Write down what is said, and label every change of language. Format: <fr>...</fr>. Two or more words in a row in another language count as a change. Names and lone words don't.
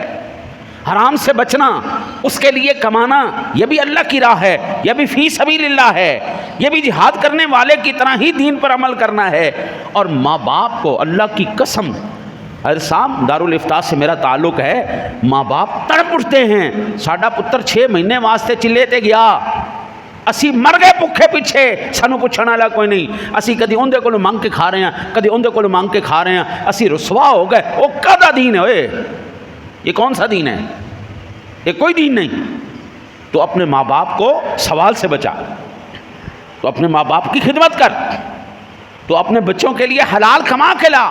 <ur>حرام سے بچنا، اس کے لیے کمانا، یہ بھی اللہ کی راہ ہے، یہ بھی فی سبیل اللہ ہے، یہ بھی جہاد کرنے والے کی طرح ہی دین پر عمل کرنا ہے. اور ماں باپ کو اللہ کی قسم، حضرت صاحب دارالفتاح سے میرا تعلق ہے، ماں باپ تڑپ اٹھتے ہیں.</ur> <pa>ساڈا پتر 6 مہینے واسطے چلے تے گیا، اسی مر گئے بھوکے پیچھے، سانو پوچھਣ والا کوئی نہیں. اسی کدی اندے کولوں منگ کے کھا رہے ہیں، کدی اندے کولوں منگ کے کھا رہے ہیں، اسی رسوا ہو گئے. وہ کدا دین ہے اوئے؟</pa> <ur>یہ کون سا دین ہے؟ یہ کوئی دین نہیں. تو اپنے ماں باپ کو سوال سے بچا، تو اپنے ماں باپ کی خدمت کر، تو اپنے بچوں کے لیے حلال کما کے لا.</ur>